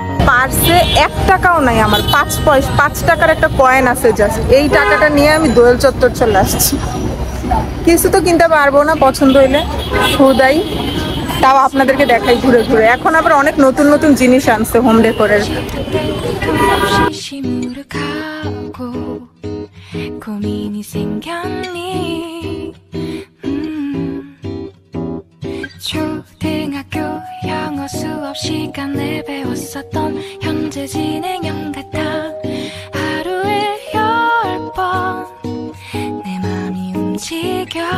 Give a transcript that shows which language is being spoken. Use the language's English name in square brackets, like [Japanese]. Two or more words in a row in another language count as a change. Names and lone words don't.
[Bangla] পার্সে 1 টাকাও নাই আমার, 5 টাকার একটা কয়েন আছে জাস্ট। এই টাকাটা নিয়ে আমি দোয়েল চত্বর চলে আসছি। কিছু তো কিনতে পারবো না পছন্দ হইলে, খুদাই। তাও আপনাদেরকে দেখাই ঘুরে ঘুরে। এখন আবার অনেক নতুন নতুন জিনিস আনছে [English] home decorের। [Korean] 고민이 생겼니 초등학교 영어 수업 시간에 배웠었던 현재 진행형 같아 하루에 10번 내 맘이 움직여